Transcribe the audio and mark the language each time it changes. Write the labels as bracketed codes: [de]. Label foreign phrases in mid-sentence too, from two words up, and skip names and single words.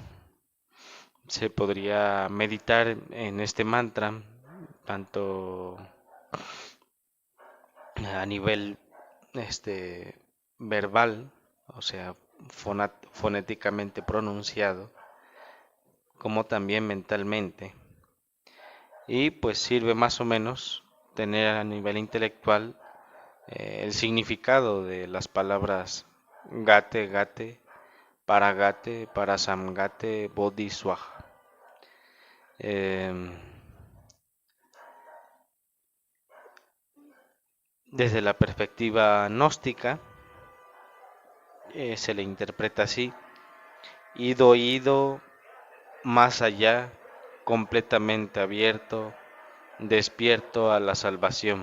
[es] Se podría meditar en este mantra tanto a nivel verbal, o sea, fonéticamente pronunciado, como también mentalmente. Y pues sirve más o menos tener a nivel intelectual el significado de las palabras [sa] गते, पर संगते, बोधि स्वाहा. [es] Em, Desde la perspectiva gnóstica, se le interpreta así: ido, más allá, completamente abierto, despierto a la salvación.